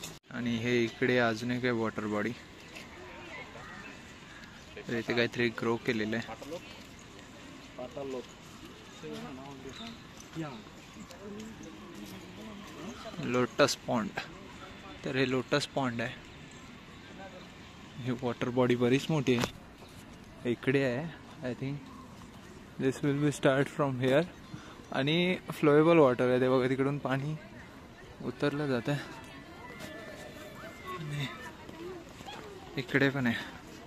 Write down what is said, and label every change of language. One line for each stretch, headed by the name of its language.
Marathi: आणि हे इकडे अजून एक आहे वॉटर बॉडी, तर इथे काहीतरी ग्रो केलेलं आहे. Lotus pond. तर हे लोटस पॉन्ड आहे. ही वॉटर बॉडी बरीच मोठी आहे, इकडे आहे.
English: I think this will be start from here.
Marathi: आणि फ्लोएबल वॉटर आहे ते बघा, तिकडून पाणी उतरलं जातं. आणि इकडे पण आहे.